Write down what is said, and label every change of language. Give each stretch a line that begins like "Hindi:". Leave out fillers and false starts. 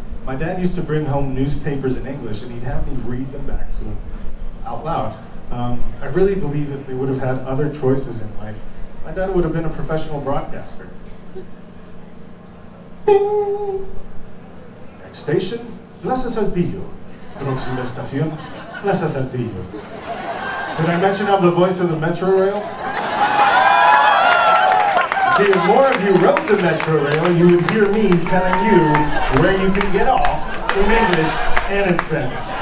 English: My dad used to bring home newspapers in English, and he'd have me read them back to him out loud. I really believe if they would have had other choices in life, my dad would have been a professional broadcaster. Next station, Plaza Saltillo.
Spanish: Próxima estación, Plaza Saltillo.
English: Did I mention I'm the voice of the Metro Rail? See, if more of you rode the Metro Rail, you would hear me telling you where you can get off in English and in Spanish.